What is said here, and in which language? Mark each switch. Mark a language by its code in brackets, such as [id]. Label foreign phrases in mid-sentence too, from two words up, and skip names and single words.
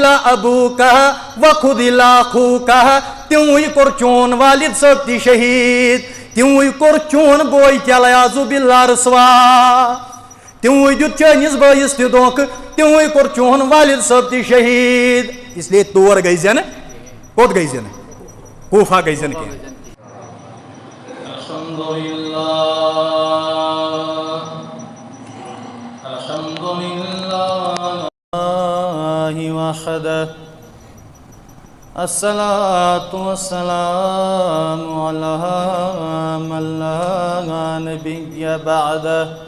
[ks] ابوکہ وخذل اخوکہ تِموٕے کوٚر چون والد صٲب تہِ شہیٖد تِموٕے کوٚر چون بوے تہِ [ar] والعیاذ باللہ [ks] رسوا تِموٕے دیُت چٲنِس بٲیِس تہِ دھوکہٕ تِموٕے کوٚر چون والد صٲب تہِ شہیٖد [ur] اس لیے [ks] تور گٔے زِ نہٕ کوٚت گٔے زِ نہٕ کوٗفہ گٔے زِ نہٕ کینٛہہ [ar] الحمد للہ وحدہ الصلاة والسلام علی من لا نبی بعدہ